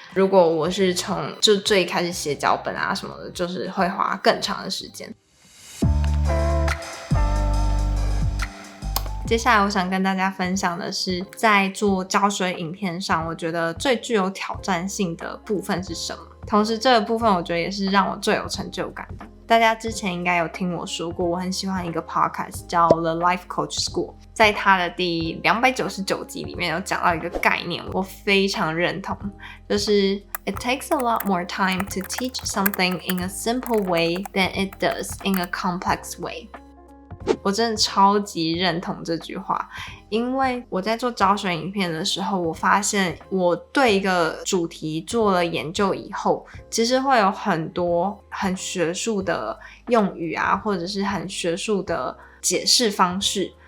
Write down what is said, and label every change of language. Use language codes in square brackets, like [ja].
[zh] 如果我是从就最开始写脚本啊什么的，就是会花更长的时间。接下来我想跟大家分享的是，在做教学影片上，我觉得最具有挑战性的部分是什么？同时这个部分我觉得也是让我最有成就感的。大家之前应该有听我说过，我很喜欢一个 podcast 叫 The Life Coach School， 在它的第299集里面有讲到一个概念，我非常认同，就是 [en] It takes a lot more time to teach something in a simple way than it does in a complex way。 [zh] 我真的超级认同这句话，因为我在做教学影片的时候，我发现我对一个主题做了研究以后，其实会有很多很学术的用语啊，或者是很学术的解释方式。